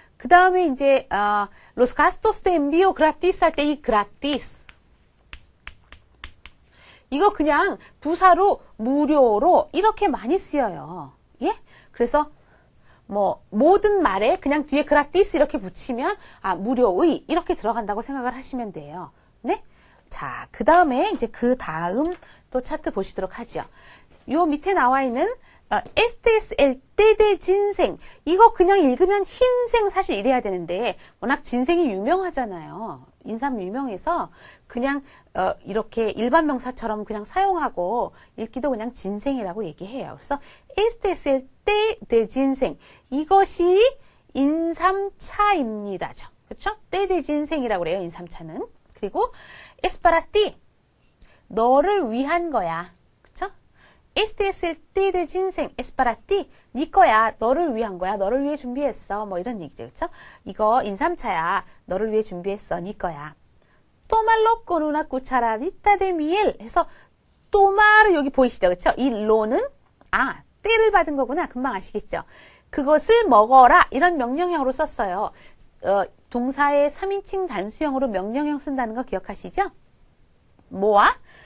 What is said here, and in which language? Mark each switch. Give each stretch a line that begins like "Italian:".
Korean: 그 다음에 이제
Spanish: los gastos de envío gratis
Korean: 할 때 이 gratis 이거 그냥 부사로 무료로 이렇게 많이 쓰여요. 예? 그래서 뭐 모든 말에 그냥 뒤에 gratis 이렇게 붙이면 무료의 이렇게 들어간다고 생각을 하시면 돼요. 네? 자, 그 다음에 이제 그 다음 또 차트 보시도록 하죠. 요 밑에 나와 있는
Spanish: este es el té de ginseng.
Korean: 이거 그냥 읽으면 흰생 사실 이래야 되는데 워낙 진생이 유명하잖아요. 인삼 유명해서 그냥 이렇게 일반 명사처럼 그냥 사용하고 읽기도 그냥 진생이라고 얘기해요. 그래서
Spanish: este es el té de ginseng.
Korean: 이것이 인삼차입니다죠. 그렇죠? té de ginseng이라고 그래요. 인삼차는. 그리고
Spanish: es para ti.
Korean: 너를 위한 거야. 그렇죠?
Spanish: Este es el té de ginseng, es para ti.
Korean: 네 거야, 너를 위한 거야, 너를 위해 준비했어. 뭐 이런 얘기죠, 그렇죠? 이거 인삼차야, 너를 위해 준비했어, 네 거야.
Spanish: Tómalo con una cucharadita de miel.
Korean: 해서 tomar 여기 보이시죠, 그렇죠? 이 lo는 때를 받은 거구나. 금방 아시겠죠? 그것을 먹어라 이런 명령형으로 썼어요. 동사의 3인칭 단수형으로 명령형 쓴다는 거 기억하시죠? 뭐와?